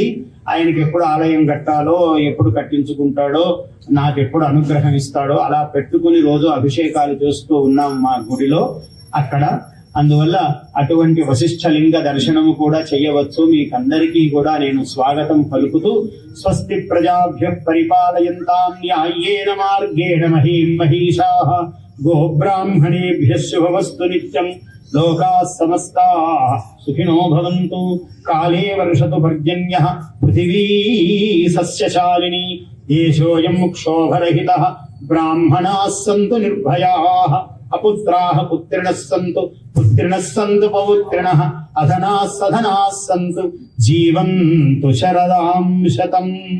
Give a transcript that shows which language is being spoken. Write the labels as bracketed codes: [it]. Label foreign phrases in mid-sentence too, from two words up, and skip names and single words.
[te] ఆయనకి ఎప్పుడు ఆలయం కట్టాలో, ఎప్పుడు కట్టించుకుంటాడో, నాకెప్పుడు అనుగ్రహం ఇస్తాడో అలా పెట్టుకుని రోజు అభిషేకాలు చేస్తూ ఉన్నాం మా గుడిలో అక్కడ. అందువల్ల అటువంటి వశిష్ఠలింగ దర్శనము కూడా చేయవచ్చు. మీకందరికీ కూడా నేను స్వాగతం పలుకుతూ, [sa] స్వస్తి ప్రజాభ్యః పరిపాలయంతాం న్యాయేన మార్గేణ మహీం మహీషాః గోబ్రాహ్మణేభ్యః శుభమస్తు నిత్యం. లోకాః సమస్తాః సుఖినో భవంతు. కాలే వర్షతు పర్జన్యః పృథివీ సస్యశాలినీ. దేశోऽयं క్షోభరహితః. బ్రాహ్మణాः సంతు నిర్భయాः. అపుత్రాः పుత్రిణः సంతు. పుత్రిణः సంతు పౌత్రిణः. అధనాः సధనాः సంతు. జీవంతు శరదాం శతం.